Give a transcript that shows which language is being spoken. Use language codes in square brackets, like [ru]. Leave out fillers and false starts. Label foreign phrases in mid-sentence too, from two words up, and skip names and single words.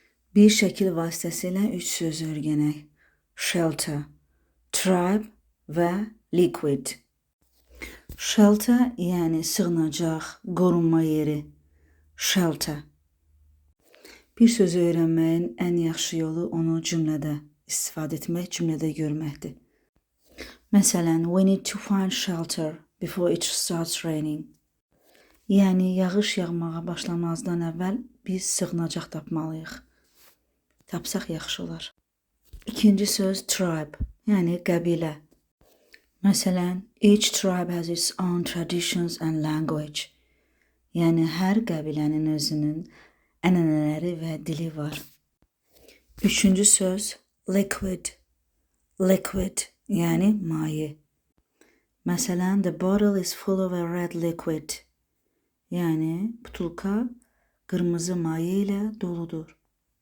[az] Bir şəkil vasitəsilə üç söz öyrənək. [en] Shelter, tribe [az] və liquid. Shelter yəni sığınacaq, qorunma yeri. Shelter. Bir sözü öyrənməyin ən yaxşı yolu onu cümlədə istifadə etmək, cümlədə görməkdir. Məsələn, [en] we need to find shelter before it starts raining. [az] Yəni, yağış yağmağa başlamazdan əvvəl biz sığınacaq tapmalıyıq. Tapsaq yaxşı olar. İkinci söz tribe, yəni qəbilə. Məsələn, [en] each tribe has its own traditions and language. [az] Yəni, hər qəbilənin özünün ənənələri və dili var. Üçüncü söz liquid. Liquid, yəni maye. Məsələn, [en] the bottle is full of a red liquid. [az] Yəni, butulka qırmızı maye ilə doludur.